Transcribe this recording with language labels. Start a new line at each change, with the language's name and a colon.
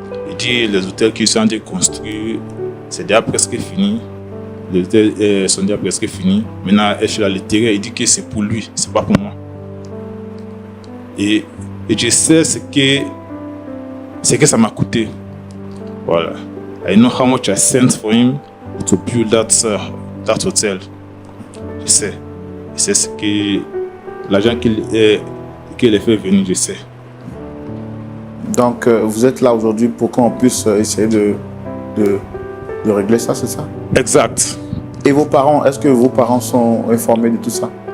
French: Il dit les hôtels qui sont déjà construits, c'est déjà presque fini. Les hôtels sont déjà presque finis. Maintenant, le terrain, il dit que c'est pour lui, c'est pas pour moi. Et je sais ce que ça m'a coûté. Voilà.
English: I know how much I sent for him to build that hotel.
French: Je sais ce que l'argent qu'il a fait venir, je sais. Donc vous êtes là aujourd'hui pour qu'on puisse essayer de régler ça, c'est ça? Exact. Et vos parents, est-ce que vos parents sont informés de tout ça?